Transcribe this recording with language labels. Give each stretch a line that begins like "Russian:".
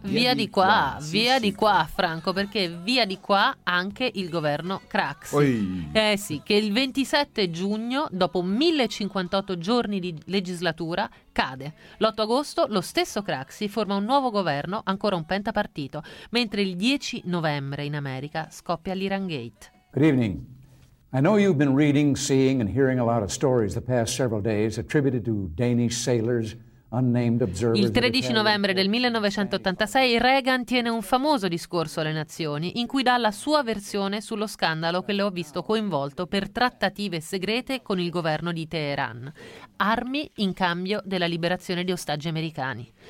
Italian: Via di qua, Franco, perché Via di Qua anche il governo Craxi. Oi. Eh sì, che il 27 giugno, dopo 1058 giorni di legislatura, cade. L'8 agosto lo stesso Craxi forma un nuovo governo, ancora un pentapartito, mentre il 10 novembre in America scoppia l'Iran Gate.
English: Good evening. I know you've been reading, seeing and hearing a lot of stories the past several days attributed to Danish sailors, unnamed observers.
Italian: Il 13 novembre del 1986 Reagan tiene un famoso discorso alle nazioni in cui dà la sua versione sullo scandalo che lo ha visto coinvolto per trattative segrete con il governo di Teheran. Armi in cambio della liberazione di ostaggi americani.